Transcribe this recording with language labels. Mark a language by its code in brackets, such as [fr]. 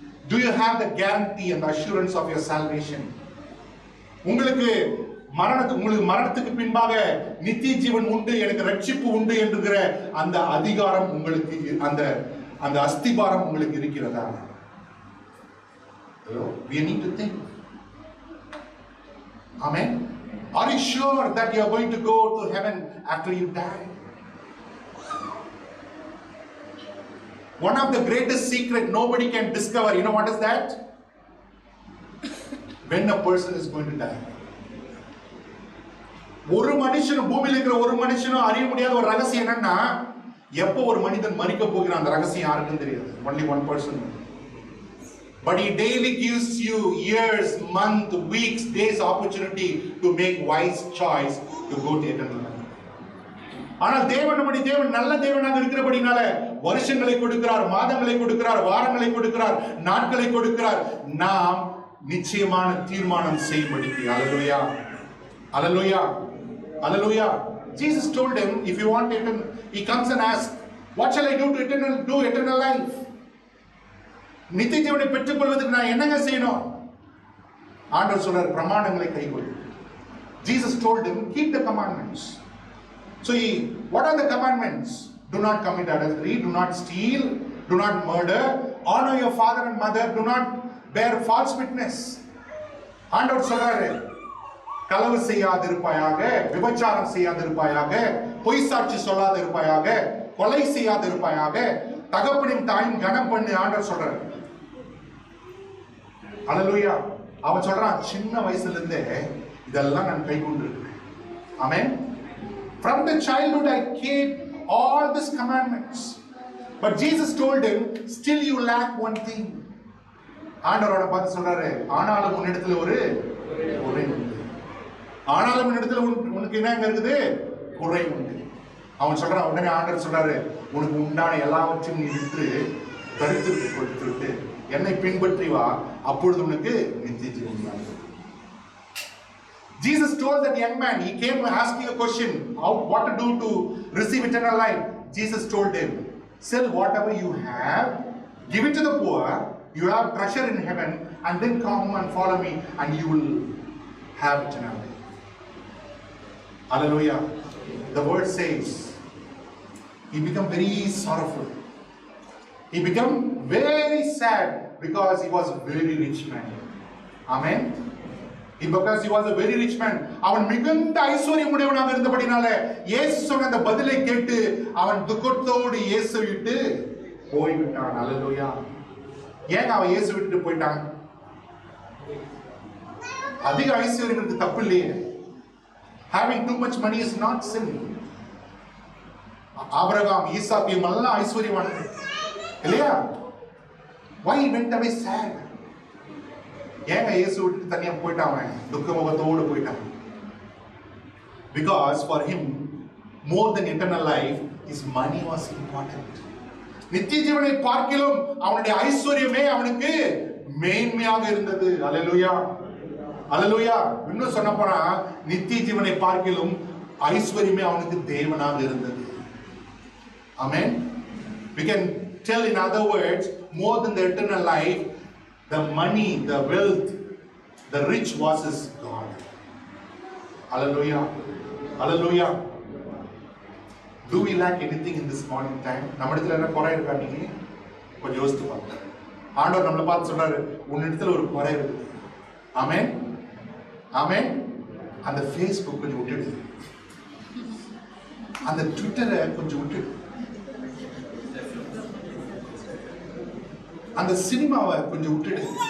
[en] Do you have the guarantee and the assurance of your salvation? [ta] உங்களுக்கு மரணத்துக்கு பின்பாக நித்திய ஜீவன் உண்டு, எனக்கு ரட்சிப்பு உண்டு என்கிற அந்த அதிகாரம் உங்களுக்கு, அந்த அஸ்திபாரம் உங்களுக்கு இருக்கிறதா? [en] We need to think. Amen. Are you sure that you are going to go to heaven after you die? One of the greatest secret nobody can discover, you know what is that? When a person is going to die. [ta] ஒரு மனுஷனும், பூமியில் இருக்கிற ஒரு மனுஷனும் அறிய முடியாத ஒரு ரகசியம் என்னன்னா, எப்போ ஒரு மனிதன் மரிக்க போகிறான் அந்த ரகசியம் யாருக்கும் தெரியாது. [en] Only one person. But he daily gives you years, months, weeks, days opportunity to make wise choice to go to eternal life. [ta] ஆனால் தேவன் நல்ல தேவனாக இருக்கிறபடினால வருஷங்களை கொடுக்கிறார், மாதங்களை கொடுக்கிறார், வாரங்களை கொடுக்கிறார், நாட்களை கொடுக்கிறார். நாம் நிச்சயமான தீர்மானம் செய்யும்படிக்கு. [en] Hallelujah. Hallelujah. Hallelujah. Jesus told him, if you want eternal, he comes and asks, what shall I do to eternal life? [ta] நித்திய ஜீவனை பெற்றுக் கொள்வதற்கு நான் என்னங்க செய்யணும்? ஆண்டவர் சொல்றார், பிரமாணங்களை கைக்கொள். [en] Jesus told him, keep the commandments. So what are the commandments? Do not commit adultery, do not steal, do not murder, honor your father and mother, do not bear false witness. [ta] ஆண்டவர் சொல்றாரு, களவு செய்யாதிருப்பாயாக, விபச்சாரம் செய்யாதிருப்பாயாக, பொய் சாட்சி சொல்லாதிருப்பாயாக, கொலை செய்யாதிருப்பாயாக, தகப்பனின் தாயின் கனம் பண்ணி ஆண்டவர் சொல்றாரு. Hallelujah. அவன் சொல்றான், சின்ன வயசுல இருந்தே இதெல்லாம் நான் கை கொண்டிருக்கிறேன். [en] Amen. From the childhood I keep all these commandments. But Jesus told him, still you lack one thing. [ta] ஆண்டவரோட பார்த்து சொல்றாரு, ஆனாலும் உன்னிடத்துல ஒரு குறை உண்டு. ஆனாலும் உன்னிடத்துல உனக்கு என்ன இருக்குது? குறை உண்டு. அவன் சொல்றான், உடனே ஆண்டவர் சொல்றாரு, உனக்கு உண்டான எல்லாவற்றையும் நீ விட்டு தரித்திற்கு கொடுத்துட்டு என்னை பின்பற்றி வா, அப்பொழுது உனக்கு நித்திய ஜீவன். [en] Jesus told that young man, he came asking a question, what to do to receive eternal life. Jesus told him, sell whatever you have, give it to the poor, you have treasure in heaven, and then come and follow me, and you will have eternal life. Hallelujah. The word says, he became very sorrowful. He became very sad because he was a very rich man. Amen. Because he was a very rich man. [ta] அவன் மிகுந்த ஐஸ்வர்யம் உடையவனாக இருந்தபடினால இயேசு சொன்ன அந்த பதிலை கேட்டு அவன் துக்கத்தோடு இயேசு விட்டு போய்விட்டான். Hallelujah. ஏன் அவன் இயேசு விட்டு போயிட்டான்? அதிக ஐஸ்வர்யம் தப்பு இல்லையே. [en] Having too much money is not sin. [ta] Abraham, ஈசாக்கு எல்லாம் ஐஸ்வர்யவான் இல்லையா? [en] Why he went away sad? [ta] ஏங்க இயேசு விட்டு தனியா போயிட்டான், அவன் துக்க முகத்தோடு போயிட்டான். [en] Because for him more than eternal life his money was important. [ta] நித்திய ஜீவனை பார்க்கிலும் அவனுடைய ஐஸ்வர்யமே அவனுக்கு மேன்மையாக இருந்தது. அல்லேலூயா. அல்லேலூயா. இன்னும் சொன்ன போனா நித்திய ஜீவனை பார்க்கிலும் ஐஸ்வர்யமே அவனுக்கு தேவனாக இருந்தது. [en] Amen. We can tell in other words, more than the eternal life, the money, the wealth, the rich was his God. Hallelujah. Hallelujah. Do we lack anything in this morning time? [ta] நம்மிடத்துல என்ன குறை இருக்கா? நீங்க கொஞ்சம் யோசித்து பாருங்க. ஆண்டவர் நம்மளை பார்த்து சொல்றாரு, உன்னிடத்துல ஒரு குறை இருக்குது. ஆமென். ஆமென். அந்த ஃபேஸ்புக் கொஞ்சம் விட்டுடு, அந்த ட்விட்டரை கொஞ்சம் விட்டுடு, அந்த சினிமாவை கொஞ்சம் விட்டுடு.